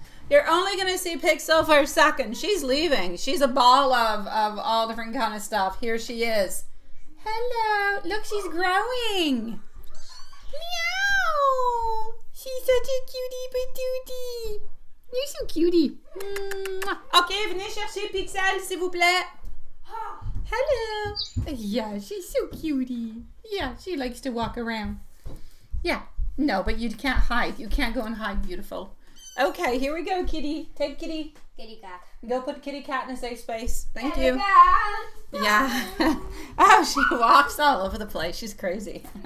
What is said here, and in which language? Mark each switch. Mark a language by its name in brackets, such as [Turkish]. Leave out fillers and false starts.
[English] You're only going to see Pixel for a second. She's leaving. She's a ball of all different kind of stuff. Here she is. Hello. Look, she's growing. Meow. She's such a cutie patootie. You're so cutie. [French] Ok, venez chercher Pixel, s'il vous plaît. [English] Hello. Yeah, she's so cutie. Yeah, she likes to walk around. Yeah. No, but you can't hide. You can't go and hide, beautiful. Okay, here we go, kitty. Take kitty. Kitty cat. Go put kitty cat in a safe space. Thank Kitty you. Cat. Yeah. Oh, she walks all over the place. She's crazy.